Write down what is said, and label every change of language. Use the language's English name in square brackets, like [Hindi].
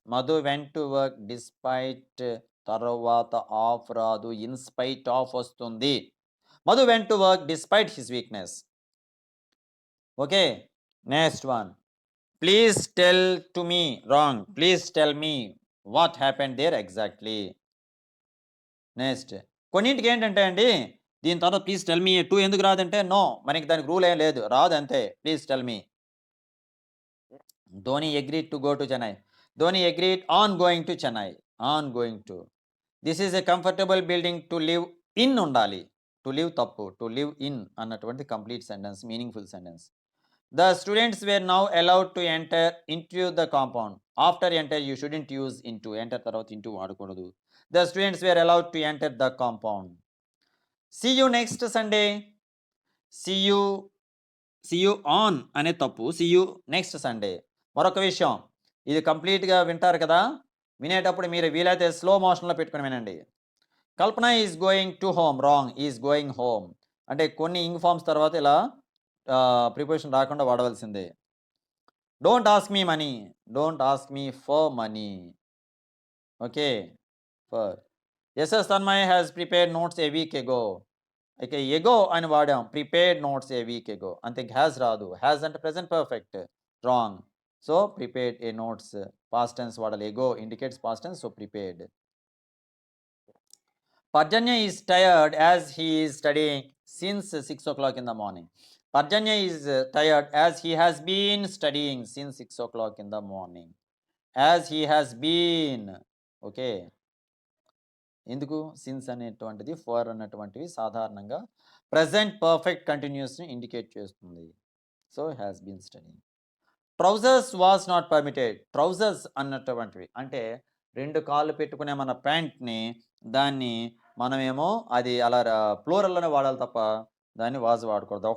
[English] Madhu went to work despite tarvata of radu, in spite of vastundi. Madhu went to work despite his weakness. Okay, next one. Please tell to me. Wrong. Please tell me what happened there exactly. [Telugu] Next, కొన్నింటికి ఏంటంటే అండి దీని తర్వాత [English] please tell me [Telugu] 2 ఎందుకు రాదంటే no, మనకి దానికి rule ఏం లేదు, రాదు అంతే. [English] Please tell me. Dhoni agreed to go to Chennai. Dhoni agreed on going to Chennai. On going to. This is a comfortable building to live in ఉండాలి. To live తప్పు, to live in అన్నటువంటి complete sentence, meaningful sentence. The students were now allowed to enter into the compound. After enter you shouldn't use into. [Telugu] Enter తర్వాత into వాడకూడదు. [English] The students were allowed to enter the compound. See you next Sunday. See you on [Telugu] అనే తప్పు. [English] See you next Sunday. [Telugu] మరొక విషయం, ఇది కంప్లీట్గా వింటారు కదా, వినేటప్పుడు మీరు వీలైతే స్లో మోషన్లో పెట్టుకుని వినండి. [English] Kalpana is going to home. Wrong. Is going home [Telugu] అంటే కొన్ని ఇంగ్ ఫార్మ్స్ తర్వాత ఇలా ప్రిపోజిషన్ రాకుండా వాడవలసిందే. [English] Don't ask me money. Don't ask me for money. Okay, for. SS Tanmay has prepared notes a week ago. [Telugu] ఇక ఎగో అని వాడాం, [English] prepared notes a week ago, [Telugu] అంతే హ్యాస్ రాదు. [English] Has అంటే present perfect, wrong. So prepared a notes, past tense వాడాలి. Ago indicates past tense, so prepared. Parjanya is tired as he is studying since 6 o'clock in the morning. Parjanya is tired as he has been studying since 6 o'clock in the morning. As he has been. [Telugu] Okay, ఎందుకు since అనేటువంటిది for అన్నటువంటివి సాధారణంగా present perfect కంటిన్యూస్ని indicate చేస్తుంది. [English] So has been studying. Trousers was not permitted. [Telugu] Trousers అన్నటువంటివి అంటే 2 కాళ్ళు పెట్టుకునే మన ప్యాంట్ని, దాన్ని మనమేమో అది అలా ప్లూరల్లోనే వాడాలి తప్ప దాన్ని వాజ్ వాడకూడదు.